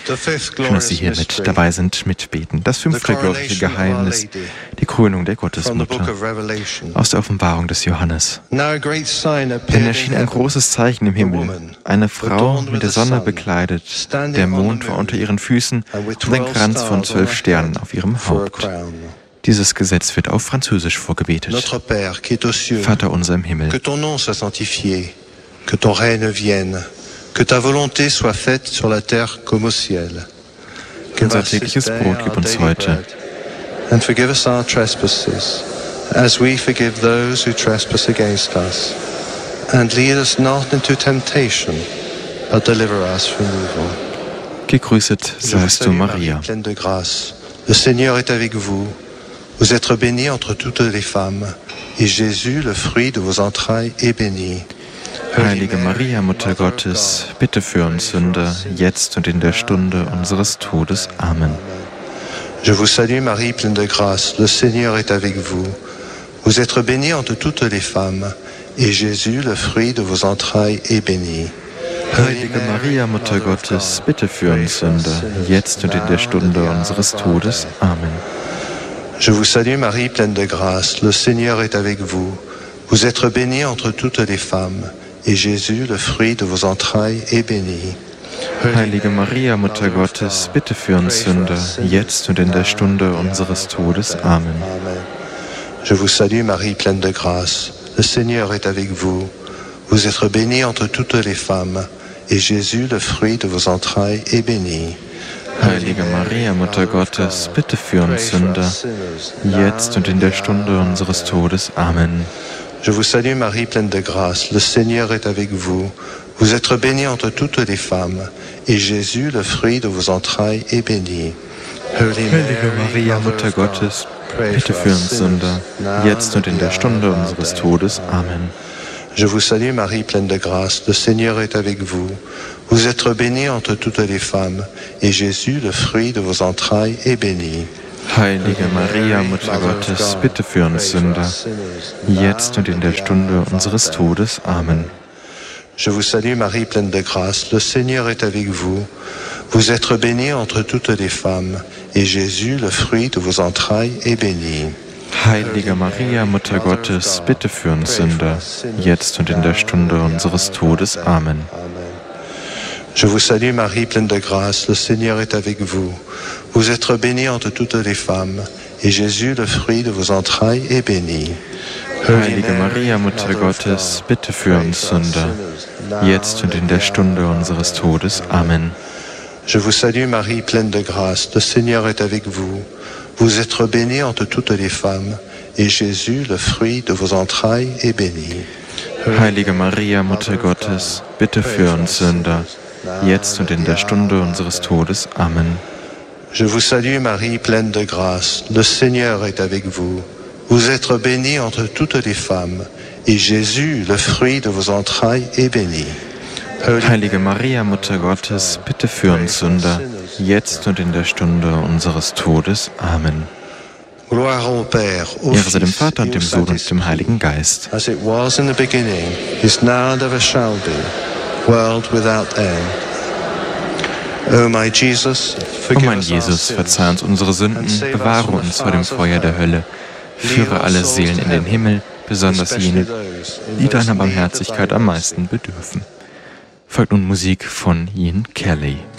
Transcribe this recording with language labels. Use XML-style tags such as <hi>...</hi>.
<de>Schön, dass Sie hier mit dabei sind, mitbeten. Das fünfte glorreiche Geheimnis, die Krönung der Gottesmutter aus der Offenbarung des Johannes. Denn erschien ein großes Zeichen im Himmel, eine Frau mit der Sonne bekleidet, der Mond war unter ihren Füßen und ein Kranz von 12 Sternen auf ihrem Haupt. Dieses Gesetz wird auf Französisch vorgebetet.</de> <fr>Notre Père, qui est aux cieux,</fr> <de>Vater unser im Himmel,</de> <fr>que ton nom soit sanctifié, que ton règne vienne, que ta volonté soit faite sur la terre comme au ciel.</fr> <de>Unser tägliches Brot gib uns heute.</de> <en>And forgive us our trespasses, as we forgive those who trespass against us. And lead us not into temptation, but deliver us from evil.</en> <de>Gegrüßet seist du, Maria.</de> <fr>Pleine de grâce, le Seigneur est avec vous. Vous êtes bénie entre toutes les femmes, et Jésus, le fruit de vos entrailles, est béni.</fr> <de>Heilige Maria, Mutter Gottes, bitte für uns Sünder, jetzt und in der Stunde unseres Todes. Amen.</de> <fr>Je vous salue, Marie, pleine de grâce, le Seigneur est avec vous. Vous êtes bénie entre toutes les femmes, et Jésus, le fruit de vos entrailles, est béni.</fr> <de>Heilige Maria, Mutter Gottes, bitte für uns Sünder, jetzt und in der Stunde unseres Todes. Amen.</de> <fr>Je vous salue, Marie, pleine de grâce. Le Seigneur est avec vous. Vous êtes bénie entre toutes les femmes, et Jésus, le fruit de vos entrailles, est béni.</fr> <de>Heilige Maria, Mutter Gottes, bitte für uns Sünder, jetzt und in der Stunde unseres Todes. Amen.</de> <fr>Je vous salue, Marie, pleine de grâce. Le Seigneur est avec vous. Vous êtes bénie entre toutes les femmes, et Jésus, le fruit de vos entrailles, est béni.</fr> <de>Heilige Maria, Mutter Gottes, bitte für uns Sünder, jetzt und in der Stunde unseres Todes. Amen.</de> <fr>Je vous salue, Marie, pleine de grâce. Le Seigneur est avec vous. Vous êtes bénie entre toutes les femmes, et Jésus, le fruit de vos entrailles, est béni.</fr> <de>Heilige Maria, Mutter Gottes, bitte für uns Sünder, jetzt und in der Stunde unseres Todes. Amen.</de> <fr>Je vous salue, Marie, pleine de grâce. Le Seigneur est avec vous. Vous êtes bénie entre toutes les femmes, et Jésus, le fruit de vos entrailles, est béni.</fr> <de>Heilige Maria, Mutter Gottes, bitte für uns Sünder, jetzt und in der Stunde unseres Todes. Amen.</de> <fr>Je vous salue, Marie pleine de grâce, le Seigneur est avec vous. Vous êtes bénie entre toutes les femmes, et Jésus, le fruit de vos entrailles, est béni.</fr> <de>Heilige Maria, Mutter Gottes, bitte für uns Sünder, jetzt und in der Stunde unseres Todes. Amen.</de> <fr>Je vous salue, Marie, pleine de grâce. Le Seigneur est avec vous. Vous êtes bénie entre toutes les femmes, et Jésus, le fruit de vos entrailles, est béni.</fr> <de>Heilige Maria, Mutter Gottes, bitte für uns Sünder, jetzt und in der Stunde unseres Todes. Amen.</de> <fr>Je vous salue, Marie, pleine de grâce. Le Seigneur est avec vous. Vous êtes bénie entre toutes les femmes, et Jésus, le fruit de vos entrailles, est béni.</fr> <de>Heilige Maria, Mutter Gottes, bitte für uns Sünder, jetzt und in der Stunde unseres Todes. Amen.</de> <fr>Je vous salue, Marie, pleine de grâce. Le Seigneur est avec vous. Vous êtes bénie entre toutes les femmes, et Jésus, le fruit de vos entrailles, est béni.</fr> <de>Heilige Maria, Mutter Gottes, bitte für uns Sünder, jetzt und in der Stunde unseres Todes. Amen.</de> <fr>Gloire au Père, au Fils,</fr> <de>Ehre sei dem Vater und dem Sohn und dem Heiligen Geist.</de> <en>As it was in the beginning, is now and ever shall be. World without end. O my Jesus, forgive us.</en> <de>O mein Jesus, verzeih uns unsere Sünden, bewahre uns vor dem Feuer der Hölle, führe alle Seelen in den Himmel, besonders jene, die deiner Barmherzigkeit am meisten bedürfen. Folgt nun Musik von Ian Kelly.</de>